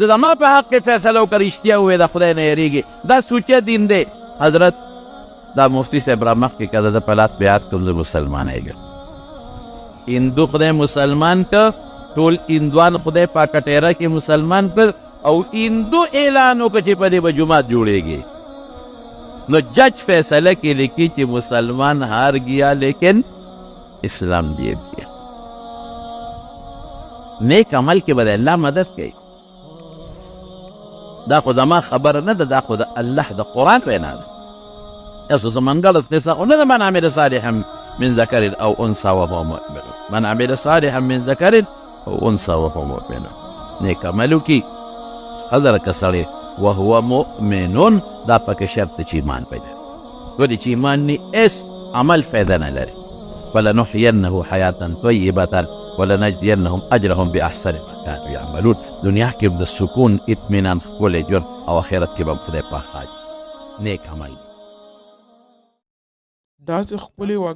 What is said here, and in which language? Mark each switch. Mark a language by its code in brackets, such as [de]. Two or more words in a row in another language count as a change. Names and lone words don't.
[ps] زما په حق کې فیصله وکړه رښتیا ووایي د خدای نه یېرېږي دا سوچه دین دی حضرت دا مفتی صاحب را مخکې که د ده په لاس بیعت کړم زه مسلمانېږم هندو خدای مسلمان که ټول هندوان خدای په کټېره کې مسلمان کړ او هندو اعلان وکړه چې په دې به جومات جوړېږي نو جج فیصله کې لیکي چې [ur] مسلمان ہار گیا لیکن اسلام جیت گیا [ps] نیک عمل کې به الله مدد کوي دا خو زما خبره نه ده دا خو د الله د قرآن وینا ده یاسو زمن غلط نسا خو نه ده [ar] من عمل صالحا من ذکر او انثى وهو مؤمن من عمل صالحا من ذکر او انثى وهو مؤمن [ps] نیک عمل وکړي ښځه که سړی [ar] وهو مؤمن [ps] دا پکې شرط چې ایمان پیدا ولې چې ایمان نه هېڅ عمل فایده نه لري [ar] فلنحینه حیاتا طیبة ولنجزینهم اجرهم باحسن ما كانوا یعملون [ps] دنیا کې به د سکون اطمینان ښکلی ژوند او آخرت کې به خدای پاک حاج نیک عمل داسې ښکلې